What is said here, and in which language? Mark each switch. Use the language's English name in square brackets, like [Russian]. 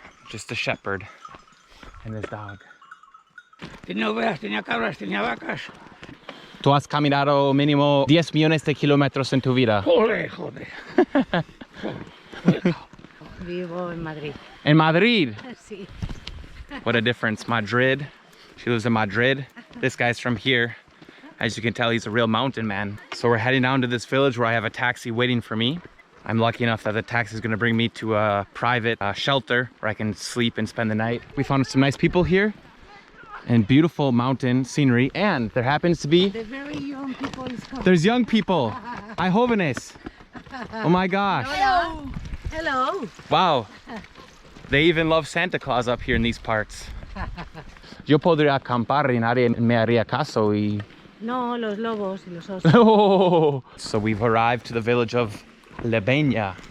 [English] Just a shepherd and his dog. [Spanish] Tenía ovejas, tenía cabras, tenía vacas. Tú has caminado mínimo 10 millones de kilómetros en tu vida. Joder, joder. Vivo en Madrid. En Madrid. Sí. [English] What a difference. Madrid. She lives in Madrid. This guy's from here. As you can tell, he's a real mountain man. So we're heading down to this village where I have a taxi waiting for me. I'm lucky enough that the taxi is going to bring me to a private shelter where I can sleep and spend the night. We found some nice people here and beautiful mountain scenery, and there happens to be... The very young people is coming. There's young people. [Spanish] Hay jóvenes. [English] Oh my gosh. Hello. Hello. Wow. They even love Santa Claus up here in these parts. [Spanish] Yo podría acampar y nadie me haría caso y... No, los lobos y los osos. Oh. [English] So we've arrived to the village of Lebeña.